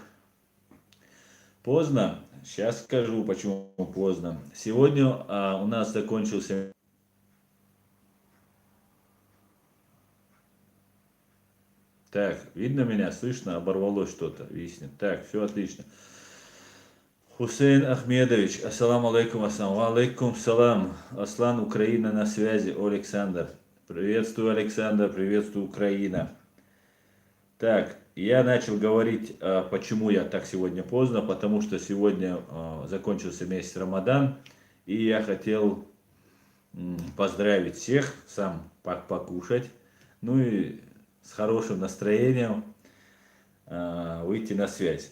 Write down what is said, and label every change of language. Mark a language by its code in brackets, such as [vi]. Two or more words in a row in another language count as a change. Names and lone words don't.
[ru] Поздно? Сейчас скажу, почему поздно. Сегодня у нас закончился... Так, видно меня, слышно, оборвалось что-то, виснет. Так, все отлично. Хусейн Ахмедович, [ar] السلام عليكم, السلام عليكم, [ru] салам. Аслан, Украина на связи, Александр. Приветствую, Александр, приветствую, Украина. Так, я начал говорить, почему я так сегодня поздно, потому что сегодня закончился месяц Рамадан, и я хотел поздравить всех, сам покушать, ну и с хорошим настроением выйти на связь.